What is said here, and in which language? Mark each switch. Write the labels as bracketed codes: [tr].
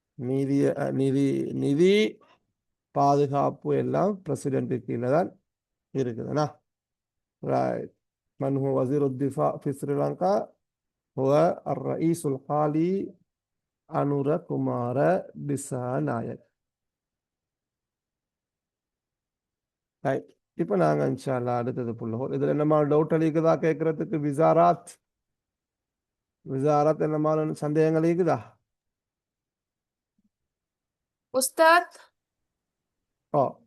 [ta] நிதி நிதி நிதி பாதுகாப்பு எல்லாம் பிரசிடென்ட் கீழே தான் இருக்குதுண்ணா. [en] Right. [ar] من هو وزير الدفاع في سريلانكا؟ هو الرئيس الحالي அனுரகுமார திசாநாயக். [en] Right. [ta] இப்போ நாங்கள் இன்ஷா அல்லாஹ் அடுத்தது புள்ளோம். இதில் என்னமா டவுட் அளிக்குதா கேட்கறதுக்கு? விசாரத் என்னமா சந்தேகங்கள் இருக்குதா? உஸ்தாத், ஓ,